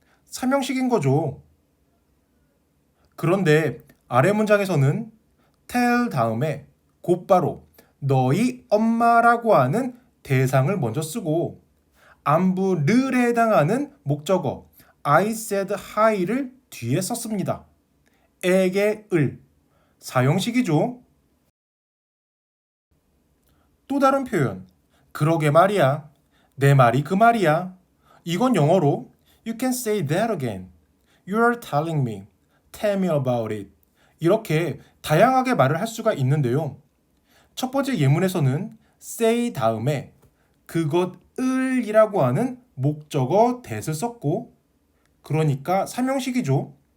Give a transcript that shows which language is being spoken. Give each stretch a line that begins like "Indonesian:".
Korean: 3형식인 거죠. 그런데 아래 문장에서는 tell 다음에 곧바로 너희 엄마라고 하는 대상을 먼저 쓰고 안부를에 해당하는 목적어
English: I said hi
Korean: 를 뒤에 썼습니다. 에게 을 4형식이죠. 또 다른 표현 그러게 말이야. 내 말이 그 말이야. 이건 영어로
English: You can say that again. You're telling me. Tell me about it.
Korean: 이렇게 다양하게 말을 할 수가 있는데요. 첫 번째 예문에서는 say 다음에 그것을이라고 하는 목적어 that을 썼고 그러니까 3형식이죠.